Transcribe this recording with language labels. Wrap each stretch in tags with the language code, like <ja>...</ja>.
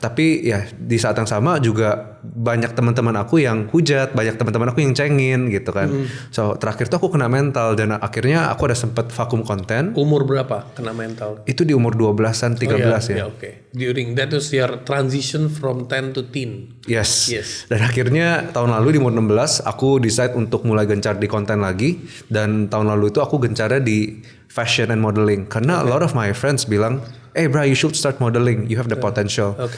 <id>Tapi ya di saat yang sama juga banyak teman-teman aku yang hujat, banyak teman-teman aku yang cengin gitu kan. So terakhir tuh aku kena mental dan akhirnya aku ada sempet vakum konten. Umur berapa kena mental? Itu di umur 12-an, 13 ya.</id> <en>Okay. During that was your transition from 10 to teen. Yes.</en> <id>Dan akhirnya tahun lalu di umur 16 aku</id> <en>decide</en> <id>untuk mulai gencar di konten lagi. Dan tahun lalu itu aku gencarnya di</id> <en>fashion and modeling.</en> <id>Karena</id> <en>a lot of my friends</en> <id>bilang,</id> <en>bro, you should start modeling, you have the potential.</en>